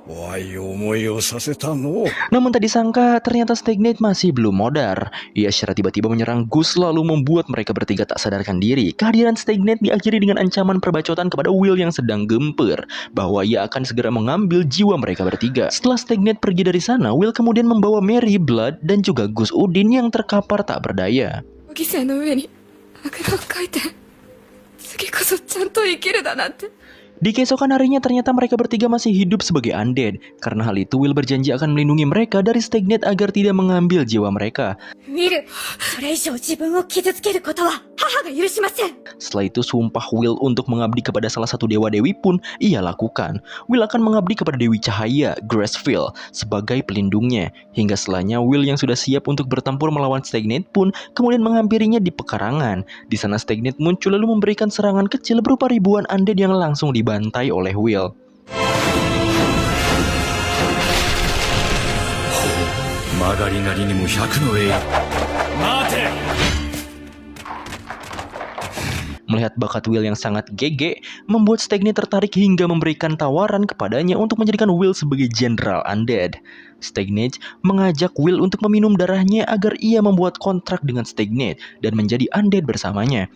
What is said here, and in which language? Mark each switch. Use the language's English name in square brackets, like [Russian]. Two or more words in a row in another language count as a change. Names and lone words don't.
[Japanese] 怖い思いをさせたの。 [Indonesian] Namun tak disangka ternyata Stagnate masih belum modar. Ia secara tiba-tiba menyerang Gus lalu membuat mereka bertiga tak sadarkan diri. Kehadiran Stagnate diakhiri dengan ancaman perbacotan kepada Will yang sedang gemper bahwa ia akan segera mengambil jiwa mereka bertiga. Setelah Stagnate pergi dari sana, Will kemudian membawa Mary, Blood, dan juga Gus Udin yang terkapar tak berdaya. [Japanese] 犠牲の上にあぐらをかいて次こそちゃんと生きるだなんて。 [Indonesian] Di keesokan harinya ternyata mereka bertiga masih hidup sebagai undead. Karena hal itu Will berjanji akan melindungi mereka dari Stagnate agar tidak mengambil jiwa mereka. [Japanese] ウィル、それ以上自分を傷つけることは母が許しません。 [Indonesian] Setelah itu sumpah Will untuk mengabdi kepada salah satu dewa-dewi pun ia lakukan. Will akan mengabdi kepada Dewi Cahaya, Gracefield, sebagai pelindungnya. Hingga setelahnya Will yang sudah siap untuk bertempur melawan Stagnate pun kemudian menghampirinya di pekarangan. Di sana Stagnate muncul lalu memberikan serangan kecil berupa ribuan undead yang langsung dibantai oleh Will. [Japanese] 曲がりなりにも100の栄誉。待て。 [Indonesian] Melihat bakat Will yang sangat GG, membuat Stagnate tertarik hingga memberikan tawaran kepadanya untuk menjadikan Will sebagai Jenderal Undead. Stagnate mengajak Will untuk meminum darahnya agar ia membuat kontrak dengan Stagnate dan menjadi Undead bersamanya.